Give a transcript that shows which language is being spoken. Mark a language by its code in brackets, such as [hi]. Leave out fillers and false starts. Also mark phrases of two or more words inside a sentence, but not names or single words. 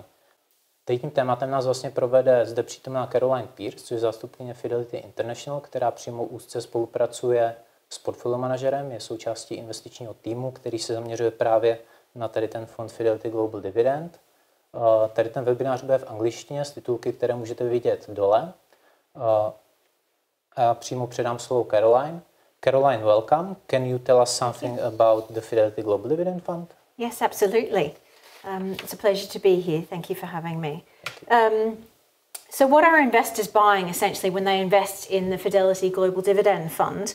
[cs] Tím tématem nás vlastně provede zde přítomná Caroline Pierce, což je zástupkyně Fidelity International, která přímo úzce spolupracuje s portfolio manažerem, je součástí investičního týmu, který se zaměřuje právě na tady ten fond Fidelity Global Dividend. Tady ten webinář bude v angličtině s titulky, které můžete vidět dole. A já přímo předám slovo Caroline. [en] Caroline, welcome. Can you tell us something about the Fidelity Global Dividend Fund? Yes, absolutely. It's a pleasure to be here. Thank you for having me. So what are investors buying essentially when they invest in the Fidelity Global Dividend Fund?